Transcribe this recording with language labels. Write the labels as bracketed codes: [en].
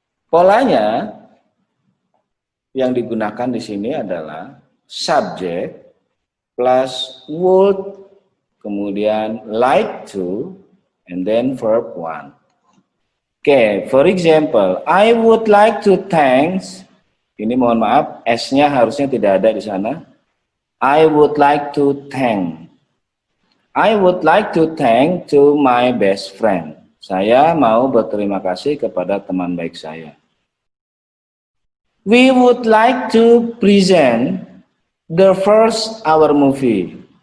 [id] Polanya yang digunakan di sini adalah subject plus would, kemudian like to, [en] and then verb one. Okay, for example, I would like to thanks. [id] Ini mohon maaf, S-nya harusnya tidak ada di sana. [en] I would like to thank. I would like to thank to my best friend. [id] Saya mau berterima kasih kepada teman baik saya. [en] We would like to present the first our movie.